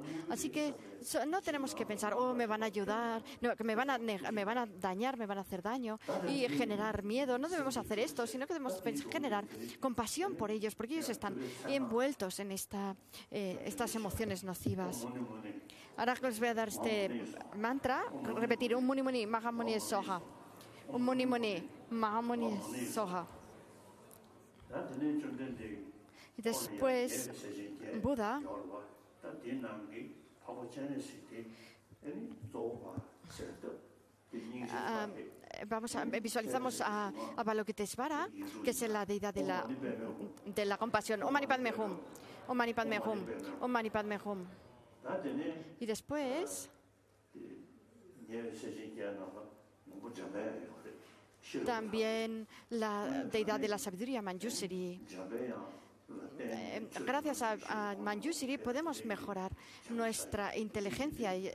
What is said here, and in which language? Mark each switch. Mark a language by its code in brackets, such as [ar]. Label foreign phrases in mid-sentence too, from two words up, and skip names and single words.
[es] Así que no tenemos que pensar, oh, me van a ayudar, no, que me van a dañar, me van a hacer daño y generar miedo. No debemos hacer esto, sino que debemos generar compasión por ellos, porque ellos están envueltos en estas emociones nocivas. Ahora les voy a dar este mantra, repetir, [sa] un muni muni, maha muni soha. Un muni muni, maha muni soha. [es] Y después, Buda visualizamos a Avalokitesvara, que es la deidad de la compasión. [sa] Om Mani Padme Hum, Om Mani Padme Hum, Om Mani Padme Hum. [es] Y después también la deidad de la sabiduría, Manjushri. Gracias a Manjushri podemos mejorar nuestra inteligencia.